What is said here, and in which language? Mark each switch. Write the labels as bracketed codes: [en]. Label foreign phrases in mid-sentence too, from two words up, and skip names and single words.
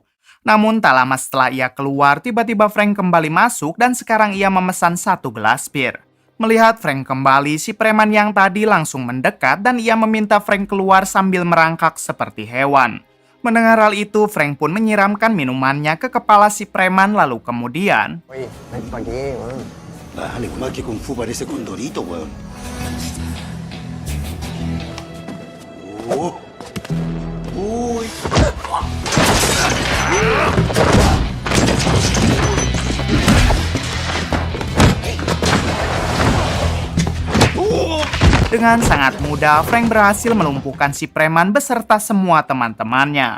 [id] Namun tak lama setelah ia keluar, tiba-tiba Frank kembali masuk dan sekarang ia memesan 1 gelas bir. Melihat Frank kembali, si preman yang tadi langsung mendekat dan ia meminta Frank keluar sambil merangkak seperti hewan. Mendengar hal itu, Frank pun menyiramkan minumannya ke kepala si preman lalu kemudian... [es] Oye, ven pa' aquí, weón. Dale, más que Kung Fu parece Condorito, weón. Oh. Uy. [id] Dengan sangat mudah, Frank berhasil melumpuhkan si preman beserta semua teman-temannya.